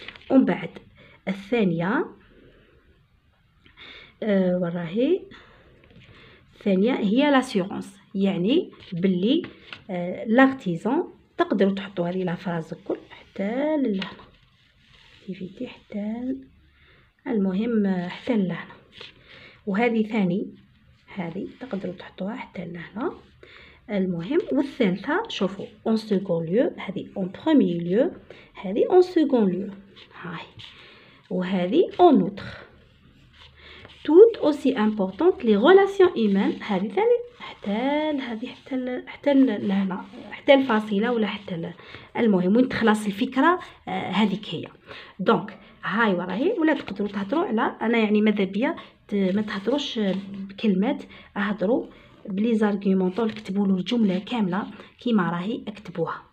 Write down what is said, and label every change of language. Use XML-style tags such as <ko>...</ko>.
<ar>ومن بعد الثانيه وراهي الثانيه هي لاسيورونس، يعني باللي لارتيزان تقدروا تحطوا هذه لا فراز الكل حتى لهنا اكتيفيتي حتى المهم حتى لهنا، وهذه ثاني هذه تقدروا تحطوها حتى لهنا المهم. والثالثه شوفوا اون سكون ليو، هذه اون بروميي ليو، هذه اون سكون ليو، هاي وهذه اون اوتر.</ar> <fr>tout aussi importante les relations humaines.</fr> <ar>هذه ثاني حتى لهذه حتى لهنا حتى الفاصله ولا حتى المهم وين تخلص الفكره هذيك هي. دونك هاي وراهي ولا تقدروا تهضروا على انا يعني ماذا بيا ما تهضروش بكلمات، اهضروا بلي زارغومونطول كتبوا له الجمله كامله كيما راهي اكتبوها.</ar>